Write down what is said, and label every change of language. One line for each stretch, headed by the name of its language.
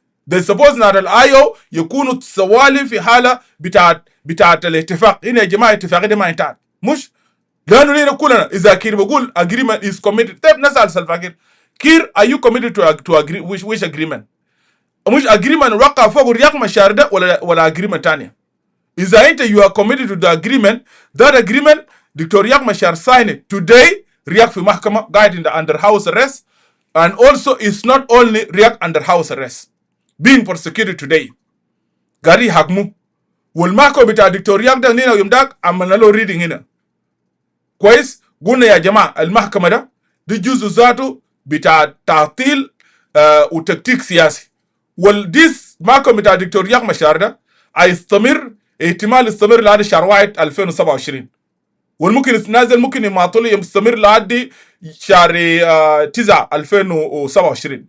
Arabic: They suppose ان الايو يكونوا سوالي في حالة بتاعت الاتفاق. هنا يا جماعة الاتفاق ده ما انتهت مش لانه لينا كلنا اذا كير بقول agreement is committed. طيب نسال سلفا كير كير are you committed to agree which agreement؟ مش agreement وقع فوق رياق مشار ده ولا agreement تانية.
English: اذا انت you are committed to the agreement, that agreement doctor Riek Machar sign it today. Riek في محكمة قاعد in the under house arrest, and also it's not only Riek under house arrest being prosecuted today.
Arabic: قاعد يحكموا والمحكمة بتاع دكتور رياق ده هنا يوم داك عملنا له reading هنا كويس. قلنا يا جماعة المحكمة ده دي جزء ذاته بتاع تعطيل وتكتيك سياسي. والديس محكمة بتاع دكتور رياق مشار ده هيستمر احتمال يستمر لحد شهر 1 2027 والممكن يتنازل ممكن يماطله يستمر لحد شهر 9 2027.